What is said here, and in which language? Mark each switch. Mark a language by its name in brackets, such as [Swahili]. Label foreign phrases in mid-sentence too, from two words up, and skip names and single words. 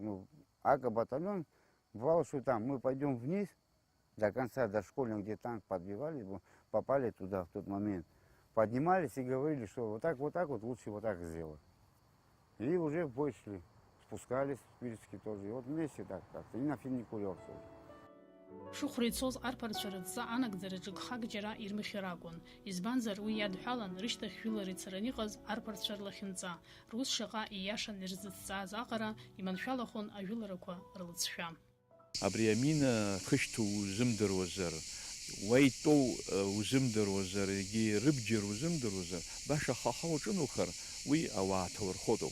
[Russian] Ну, батальон, бывало, что там мы пойдем вниз, до конца, до школьных, где танк подбивали, попали туда в тот момент. Поднимались и говорили, что вот так вот лучше вот так сделать. И уже в бой шли, спускались в Пирске тоже. И вот вместе так как-то, и на Финикулер тоже. [Abkhazian] Шухра ицоз арԥарцәа рыдҵа анагӡараҿы гхак џьара ирмыхьыр акәын, избанзар уи иадҳәалан рышьҭахь жәылара ицараны иҟаз арԥарцәа рлахьынҵа, рус шаҟа ииашан ирзыҵҵааз аҟара иманшәалахон ажәыларақәа рлыҵшәа. Абри амина хышьҭоу узымдыруазар, уа итәоу узымдыруазар, егьи рыбџьар узымдыруазар, баша хаха уҿынухыр, уи ауаа ҭаурхотоуп.